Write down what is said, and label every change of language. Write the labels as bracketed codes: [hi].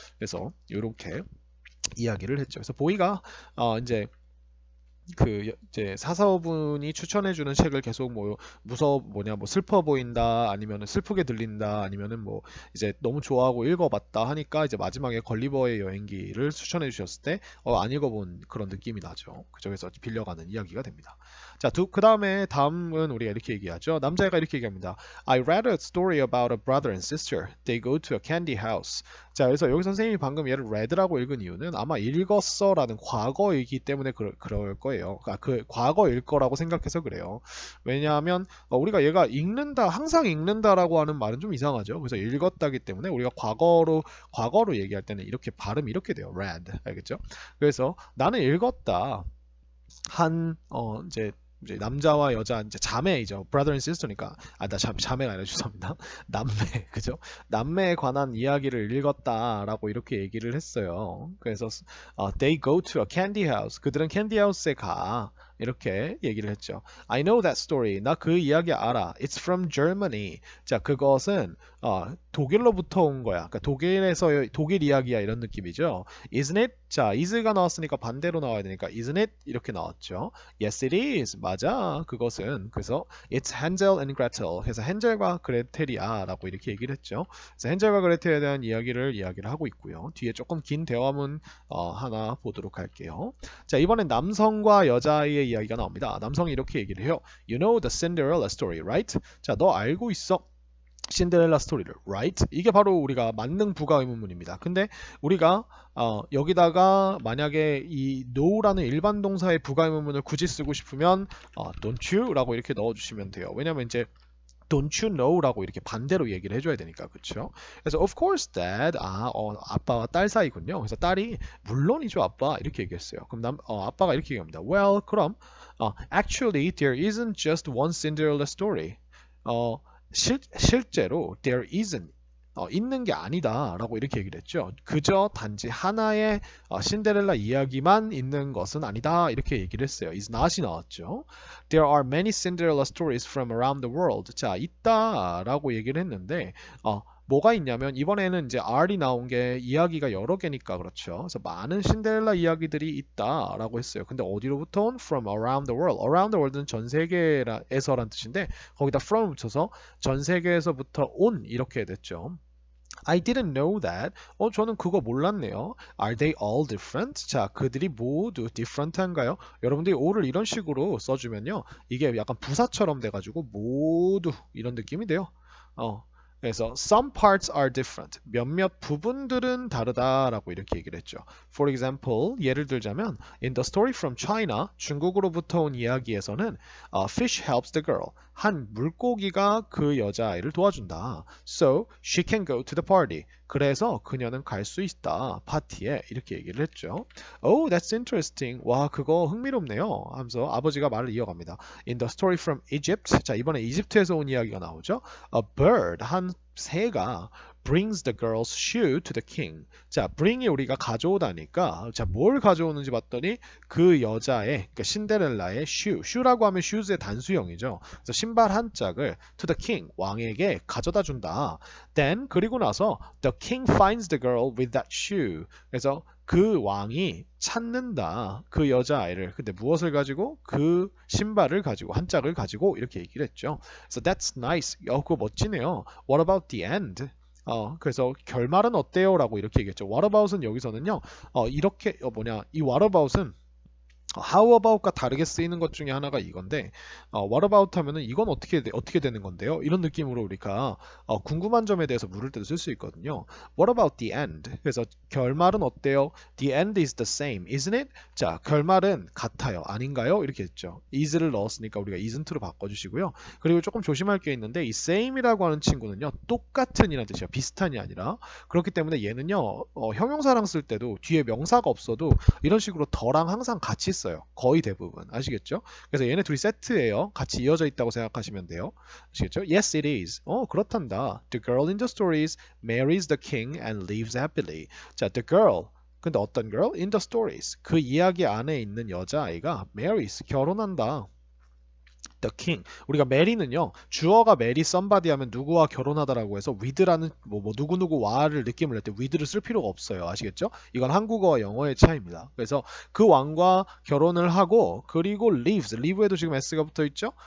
[ko] 그래서 이렇게 이야기를 했죠. 그래서 보이가 이제 이제 사서분이 추천해주는 책을 계속 뭐 슬퍼 보인다 아니면은 슬프게 들린다 아니면은 뭐 이제 너무 좋아하고 읽어봤다 하니까 이제 마지막에 걸리버의 여행기를 추천해 주셨을 때 안 읽어본 그런 느낌이 나죠. 그쪽에서 빌려가는 이야기가 됩니다. 자, 다음은 우리가 이렇게 얘기하죠. 남자애가 이렇게 얘기합니다. [en] I read a story about a brother and sister. They go to a candy house. [ko] 자, 그래서 여기 선생님이 방금 얘를 read라고 읽은 이유는 아마 읽었어라는 과거이기 때문에 그럴 거예요. 그 과거일 거라고 생각해서 그래요. 왜냐하면 우리가 얘가 읽는다, 항상 읽는다라고 하는 말은 좀 이상하죠. 그래서 읽었다기 때문에 우리가 과거로 얘기할 때는 이렇게 발음이 이렇게 돼요. read. 알겠죠? 그래서 나는 읽었다. 이제 이제 남자와 여자 이제 자매이죠. [en] brother and sister [ko] 니까 나 자매가 아니라 죄송합니다. 남매 그죠? 남매에 관한 이야기를 읽었다라고 이렇게 얘기를 했어요. 그래서 [en] they go to a candy house. [ko] 그들은 캔디 하우스에 가. 이렇게 얘기를 했죠. [en] I know that story. [ko] 나 그 이야기 알아. [en] It's from Germany. [ko] 자, 그것은 독일로부터 온 거야. 그러니까 독일에서 독일 이야기야 이런 느낌이죠. [en] Isn't it? [ko] 자, is가 나왔으니까 반대로 나와야 되니까 [en] isn't it? [ko] 이렇게 나왔죠. [en] Yes, it is. [ko] 맞아. 그것은 그래서 [en] it's Hansel and Gretel. [ko] 그래서 헨젤과 그레텔이야라고 이렇게 얘기를 했죠. 그래서 헨젤과 그레텔에 대한 이야기를 하고 있고요. 뒤에 조금 긴 대화문 하나 보도록 할게요. 자, 이번엔 남성과 여자의 이야기가 나옵니다. 남성이 이렇게 얘기를 해요. [en] You know the Cinderella story, right? [ko] 자, 너 알고 있어? 신데렐라 스토리를, right? 이게 바로 우리가 만능 부가 의문문입니다. 근데 우리가 여기다가 만약에 이 know라는 일반 동사의 부가 의문문을 굳이 쓰고 싶으면 [en] don't you [ko] 라고 이렇게 넣어주시면 돼요. 왜냐면 이제 [en] Don't you know [ko] 라고 이렇게 반대로 얘기를 해줘야 되니까 그렇죠? 그래서 [en] of course dad [ko] 아빠와 딸 사이군요. 그래서 딸이 물론이죠 아빠 이렇게 얘기했어요. 그럼 아빠가 이렇게 얘기합니다. [en] Well [ko] 그럼 [en] actually there isn't just one Cinderella story. [ko] 실제로 [en] there isn't [ko] 있는 게 아니다 라고 이렇게 얘기를 했죠. 그저 단지 하나의 신데렐라 이야기만 있는 것은 아니다 이렇게 얘기를 했어요. is not이 나왔죠. [en] There are many Cinderella stories from around the world. [ko] 자, 있다 라고 얘기를 했는데 뭐가 있냐면 이번에는 이제 R이 나온 게 이야기가 여러 개니까 그렇죠. 그래서 많은 신데렐라 이야기들이 있다라고 했어요. 근데 어디로부터 온? [en] From around the world. [ko] Around the world는 전 세계에서란 뜻인데 거기다 from 붙여서 전 세계에서부터 온 이렇게 됐죠. [en] I didn't know that. [ko] 저는 그거 몰랐네요. [en] Are they all different? [ko] 자, 그들이 모두 different한가요? 여러분들이 all을 이런 식으로 써주면요. 이게 약간 부사처럼 돼가지고 모두 이런 느낌이 돼요. 그래서 [en] some parts are different. [ko] 몇몇 부분들은 다르다라고 이렇게 얘기를 했죠. [en] For example, [ko] 예를 들자면 [en] in the story from China, [ko] 중국으로부터 온 이야기에서는 [en] fish helps the girl. [ko] 한 물고기가 그 여자아이를 도와준다. [en] So she can go to the party. [ko] 그래서 그녀는 갈 수 있다. 파티에 이렇게 얘기를 했죠. [en] Oh, that's interesting. [ko] 와, 그거 흥미롭네요. 하면서 아버지가 말을 이어갑니다. [en] In the story from Egypt. [ko] 자, 이번에 이집트에서 온 이야기가 나오죠. [en] A bird, [ko] 한 새가 [en] brings the girl's shoe to the king. [ko] 자, bring이 우리가 가져오다니까 자, 뭘 가져오는지 봤더니 그 여자의 그러니까 신데렐라의 shoe라고 하면 shoes의 단수형이죠. 그래서 신발 한 짝을 [en] to the king, [ko] 왕에게 가져다 준다. [en] Then [ko] 그리고 나서 [en] the king finds the girl with that shoe. [ko] 그래서 그 왕이 찾는다. 그 여자아이를. 근데 무엇을 가지고? 그 신발을 가지고 한 짝을 가지고 이렇게 얘기를 했죠. [en] So that's nice. [ko] 그거 멋지네요. [en] What about the end? [ko] 그래서 결말은 어때요? 라고 이렇게 얘기했죠. What about은 여기서는요. 이렇게 이 what about은 how about과 다르게 쓰이는 것 중에 하나가 이건데 what about 하면은 이건 어떻게 되는 건데요? 이런 느낌으로 우리가 궁금한 점에 대해서 물을 때도 쓸 수 있거든요. [en] What about the end? [ko] 그래서 결말은 어때요? [en] The end is the same, isn't it? [ko] 자, 결말은 같아요. 아닌가요? 이렇게 했죠. is를 넣었으니까 우리가 isn't로 바꿔주시고요. 그리고 조금 조심할 게 있는데 이 same이라고 하는 친구는요. 똑같은이라는 뜻이에요. 비슷한이 아니라. 그렇기 때문에 얘는요. 형용사랑 쓸 때도 뒤에 명사가 없어도 이런 식으로 더랑 항상 같이 써요. 거의 대부분. 아시겠죠? 그래서 얘네 둘이 세트예요. 같이 이어져 있다고 생각하시면 돼요. 아시겠죠? [en] Yes, it is. [ko] 그렇단다. [en] The girl in the stories marries the king and lives happily. 자, the girl. [ko] 근데 어떤 [en] girl? In the stories. [ko] 그 이야기 안에 있는 여자아이가 marries. 결혼한다. [en] The king. [ko] 우리가 marry는요. 주어가 marry somebody 하면 누구와 결혼하다라고 해서 with라는 누구누구와를 느낌을 낼 때 with를 쓸 필요가 없어요. 아시겠죠? 이건 한국어와 영어의 차이입니다. 그래서 그 왕과 결혼을 하고 그리고 live에도 지금 s가 붙어 있죠?